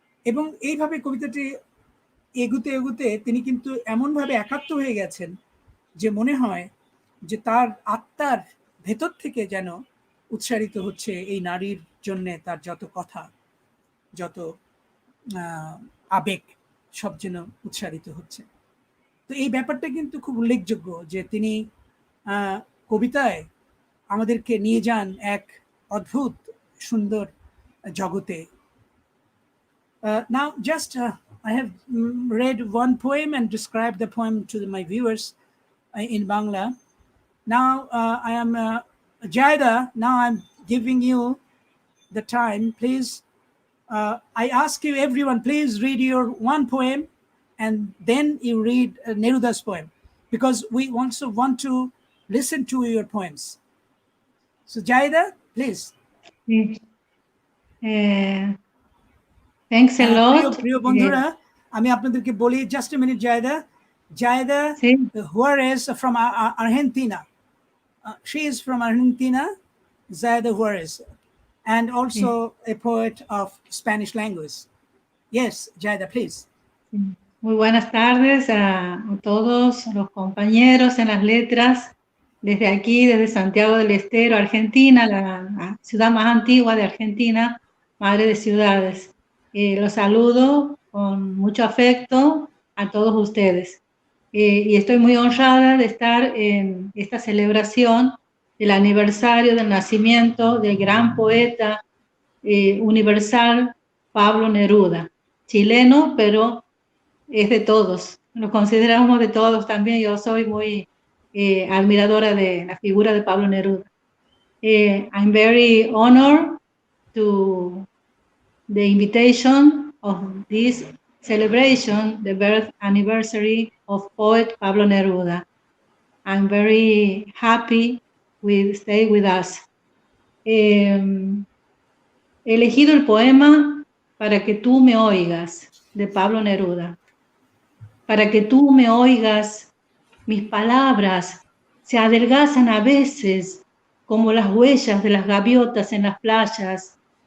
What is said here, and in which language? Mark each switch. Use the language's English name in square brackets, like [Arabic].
[Bangla] এবং এইভাবে কবিতাটি এগুতে এগুতে তিনি কিন্তু এমনভাবে একাত্ম হয়ে গেছেন যে মনে হয় যে তার আত্মার ভেতর থেকে যেন উচ্চারিত হচ্ছে এই নারীর জন্যে তার যত কথা, যত আবেগ, সব যেন উচ্চারিত হচ্ছে। তো এই ব্যাপারটা কিন্তু খুব উল্লেখযোগ্য যে তিনি কবিতায় আমাদেরকে নিয়ে যান এক অদ্ভুত সুন্দর জগতে। [English] Now just I have read one poem and described the poem to my viewers in Bangla. Now I am Jaida, now I'm giving you the time. Please, I ask you everyone, please read your one poem and then you read Neruda's poem, because we also want to listen to your poems. So Jaida, please. Thanks a lot. [Bangla] প্রিয় বন্ধুরা, আমি আপনাদেরকে বলি, [English] just a minute, [Bangla] Jaida Juarez from Argentina. [English] She is from Argentina, Jaida Juarez, and also a poet of Spanish language. Yes, Jaida, please. [Spanish] Muy buenas tardes a todos los compañeros en las letras, desde aquí, desde Santiago del Estero, Argentina, la ciudad más antigua de Argentina, madre de ciudades. Los saludo con mucho afecto a todos ustedes. Y estoy muy honrada de estar en esta celebración del aniversario del nacimiento del gran poeta universal Pablo Neruda, chileno, pero es de todos, nos consideramos de todos también. Yo soy muy admiradora de la figura de Pablo Neruda. [English] I'm very honored to the invitation of this celebration, the birth anniversary of poet Pablo Neruda. I'm very happy with stay with us. [Spanish] He elegido el poema Para que tú me oigas, de Pablo Neruda. Para que tú me oigas, mis palabras se adelgazan a veces como las huellas de las gaviotas en las playas.